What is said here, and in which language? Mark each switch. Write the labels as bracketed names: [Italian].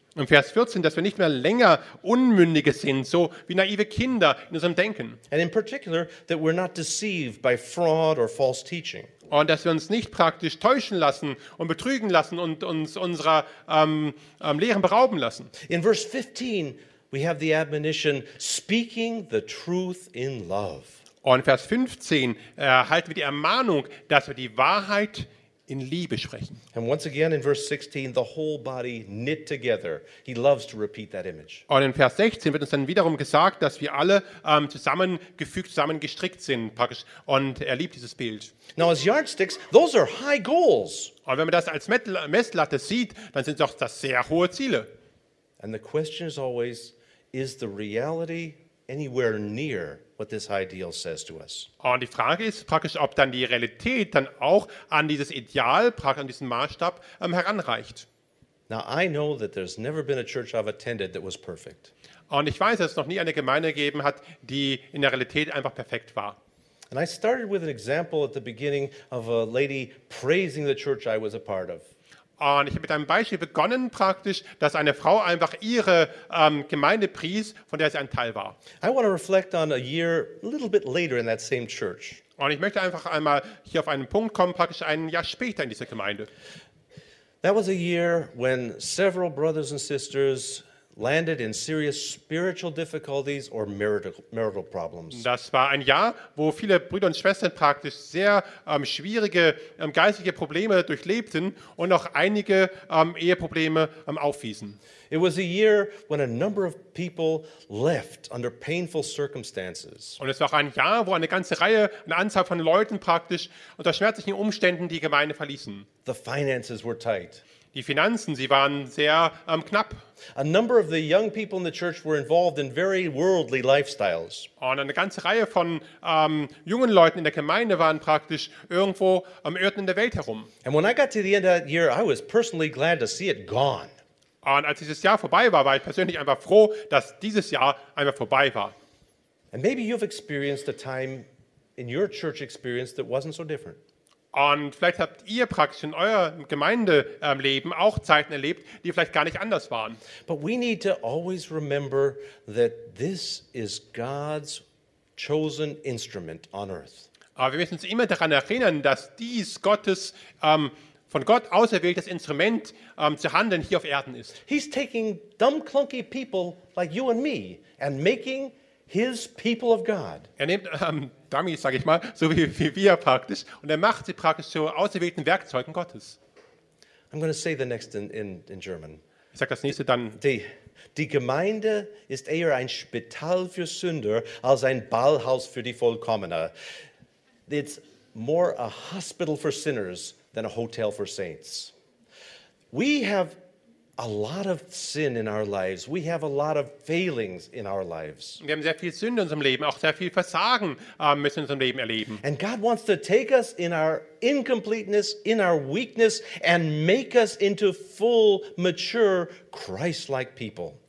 [German] Im Vers 14, dass wir nicht mehr länger Unmündige sind, so wie naive Kinder in unserem Denken. [English] And in particular, that we're not deceived by fraud or false teaching. [German] Und dass wir uns nicht praktisch täuschen lassen und betrügen lassen und uns unserer Lehren berauben lassen. [English] In Vers 15, we have the admonition, speaking the truth in love. [German] Und Vers 15 erhalten wir die Ermahnung, dass wir die Wahrheit in Liebe sprechen. [English] And once again in verse 16, the whole body knit together. He loves to repeat that image. [German] Und in Vers 16 wird uns dann wiederum gesagt, dass wir alle zusammengefügt, zusammengestrickt sind, praktisch. Und er liebt dieses Bild. [English] Now as yardsticks, those are high goals. [German] Und wenn man das als Messlatte sieht, dann sind doch das sehr hohe Ziele. [English] And the question is always, is the reality anywhere near what this ideal says to us? [German] Und die Frage ist praktisch, ob dann die Realität dann auch an dieses Ideal, praktisch an diesen Maßstab heranreicht. [English] Now I know that there's never been a church I've attended that was perfect. [German] Und ich weiß, dass es noch nie eine Gemeinde gegeben hat, die in der Realität einfach perfekt war. [English] And I started with an example at the beginning of a lady praising the church I was a part of. [German] Und ich habe mit einem Beispiel begonnen praktisch, dass eine Frau einfach ihre Gemeinde pries, von der sie ein Teil war. [English] I want to reflect on a year a little bit later in that same church. [German] Und ich möchte einfach einmal hier auf einen Punkt kommen, praktisch ein Jahr später in dieser Gemeinde. [English] That was a year when several brothers and sisters landed in serious spiritual difficulties or marital problems. [German] Das war ein Jahr, wo viele Brüder und Schwestern praktisch sehr schwierige geistliche Probleme durchlebten und auch einige Eheprobleme aufwiesen. [English] It was a year when a number of people left under painful circumstances. [German] Und es war auch ein Jahr, wo eine ganze Reihe, eine Anzahl von Leuten praktisch unter schmerzlichen Umständen die Gemeinde verließen. [English] The finances were tight. [German] Die Finanzen, sie waren sehr knapp. [English] A number of the young people in the church were involved in very worldly lifestyles. [German] Und eine ganze Reihe von jungen Leuten in der Gemeinde waren praktisch irgendwo am Irrten in der Welt herum. [English] And when I got to the end of that year, I was personally glad to see it gone. [German] Und als dieses Jahr vorbei war, war ich persönlich einfach froh, dass dieses Jahr einfach vorbei war. [English] And maybe you've experienced a time in your church experience that wasn't so different. [German] Und vielleicht habt ihr praktisch in eurem Gemeindeleben auch Zeiten erlebt, die vielleicht gar nicht anders waren. [English] But we need to always remember that this is God's chosen instrument on earth. [German] Aber wir müssen uns immer daran erinnern, dass dies Gottes von Gott auserwähltes Instrument zu handeln hier auf Erden ist. [English] He's taking dumb clunky people like you and me and making His people of God. [German] Er nimmt Dummies, sage ich mal, so wie wir praktisch, und er macht sie praktisch zu auserwählten Werkzeugen Gottes. [English] I'm going to say the next in German. [German] Ich sage das nächste dann. Die Gemeinde ist eher ein Spital für Sünder als ein Ballhaus für die Vollkommene. [English] It's more a hospital for sinners than a hotel for saints. We have a lot of sin in our lives. We have a lot of failings in our lives. [German] Wir haben sehr viel Sünde in unserem Leben, auch sehr viel Versagen müssen in unserem Leben erleben. [English] And God wants to take us in our incompleteness, in our weakness, and make us into full, mature, Christ-like people.